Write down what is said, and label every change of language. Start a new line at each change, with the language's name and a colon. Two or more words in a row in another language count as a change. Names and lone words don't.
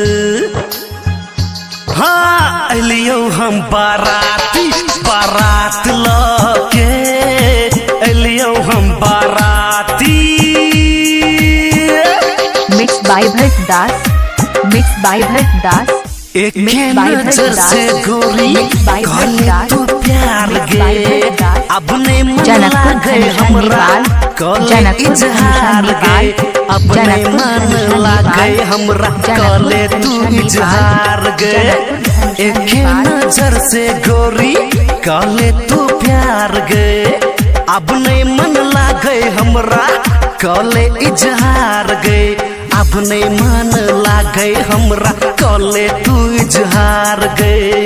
Maithili: हाँ अलियो हम बाराती बारात लाके, अलियो हम बाराती।
English: Mix by Bharat Das, Mix by Bharat Das,
Maithili: एक नजर से गोरी कहले तू प्यार गे, अब नहीं मन लागे हमरा कहले इजहार गे, अब नहीं मन लागे हमरा कहले तू इजहार गे। एक नजर से गोरी कहले तू प्यार गे, अब नहीं मन लागे हमरा कहले इजहार गे, अब नहीं मन लागे हमरा कहले तू इजहार गे।